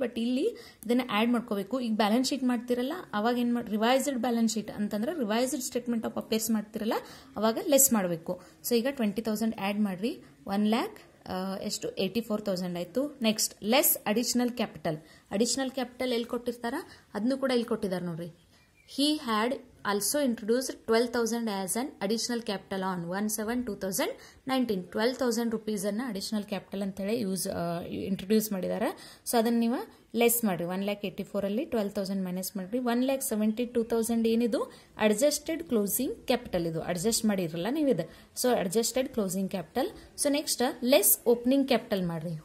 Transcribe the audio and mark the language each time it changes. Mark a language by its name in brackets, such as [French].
[Kannada] But ಇಲ್ಲಿ ಇದನ್ನ add ಮಾಡ್ಕೋಬೇಕು. ಈಗ ಬ್ಯಾಲೆನ್ಸ್ ಶೀಟ್ ಮಾಡ್ತಿರಲ್ಲ ಅವಾಗ ಏನ್ ಮಾಡಿ, ರಿವೈಸ್ಡ್ ಬ್ಯಾಲೆನ್ಸ್ ಶೀಟ್ ಅಂತಂದ್ರೆ ರಿವೈಸ್ಡ್ ಸ್ಟೇಟ್ಮೆಂಟ್ ಆಫ್ ಅಫೇರ್ಸ್ ಮಾಡ್ತಿರಲ್ಲ ಅವಾಗ ಲೆಸ್ ಮಾಡಬೇಕು. ಸೊ ಈಗ 20,000 ಆಡ್ ಮಾಡ್ರಿ. 1 lakh ಎಷ್ಟು 84,000 ಆಯ್ತು. ನೆಕ್ಸ್ಟ್ ಲೆಸ್ ಅಡಿಷನಲ್ ಕ್ಯಾಪಿಟಲ್ ಎಲ್ಲಿ ಕೊಟ್ಟಿರ್ತಾರ ಅದನ್ನು ಕೂಡ ಇಲ್ಲಿ ಕೊಟ್ಟಿದ್ದಾರೆ ನೋಡ್ರಿ. [English] he had also introduced 12,000 as an additional capital on 1/7/2019. [Kannada] 12,000 rupees ಅನ್ನ ಅಡಿಷನಲ್ ಕ್ಯಾಪಿಟಲ್ ಅಂತ ಹೇಳಿ ಇಂಟ್ರೊಡ್ಯೂಸ್ ಮಾಡಿದ್ದಾರೆ. ಸೊ ಅದನ್ನ ನೀವು ಲೆಸ್ ಮಾಡ್ರಿ. 1,84,000 ಅಲ್ಲಿ 12,000 ಮೈನಸ್ ಮಾಡ್ರಿ. 1,72,000 ಏನಿದು ಅಡ್ಜಸ್ಟೆಡ್ ಕ್ಲೋಸಿಂಗ್ ಕ್ಯಾಪಿಟಲ್, ಇದು ಅಡ್ಜಸ್ಟ್ ಮಾಡಿರಲ್ಲ ನೀವು ಇದು. So adjusted closing capital. So next less opening capital ಮಾಡ್ರಿ.